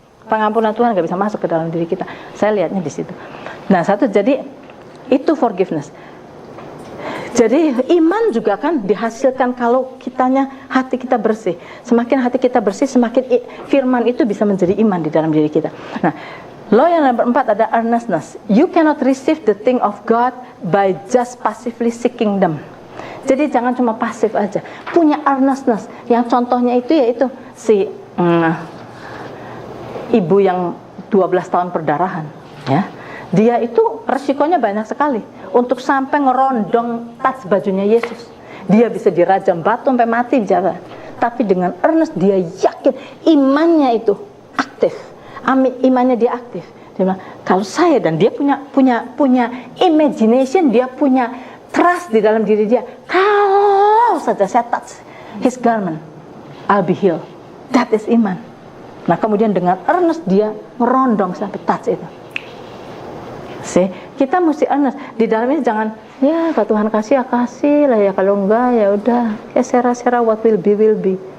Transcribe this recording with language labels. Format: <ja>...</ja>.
<id>Pengampunan Tuhan nggak bisa masuk ke dalam diri kita. Saya lihatnya di situ. Nah, jadi itu forgiveness. Jadi iman juga kan dihasilkan kalau hati kita bersih. Semakin hati kita bersih, semakin firman itu bisa menjadi iman di dalam diri kita. Nah, law yang nomor 4 ada earnestness.</id> <en>You cannot receive the thing of God by just passively seeking them.</en> <id>Jadi jangan cuma pasif aja. Punya earnestness. Yang contohnya itu yaitu si ibu yang 12 tahun perdarahan, ya. Dia itu resikonya banyak sekali untuk sampai ngerondong touch bajunya Yesus. Dia bisa dirajam batu sampai mati bicara. Tapi dengan earnest dia yakin imannya itu aktif. Imannya dia aktif. Dia bilang, kalau saya, dan dia punya imagination, dia punya trust di dalam diri dia. Kalau saja saya</id> <en>touch his garment, I'll be healed. That is iman.</en> <id>Nah, kemudian dengan earnest dia ngerondong sampai touch itu. Kita mesti earnest. Di dalam ini jangan, ya kalau Tuhan kasih lah ya, kalau enggak ya udah, ya sera-sera</id> <en>what will be.</en>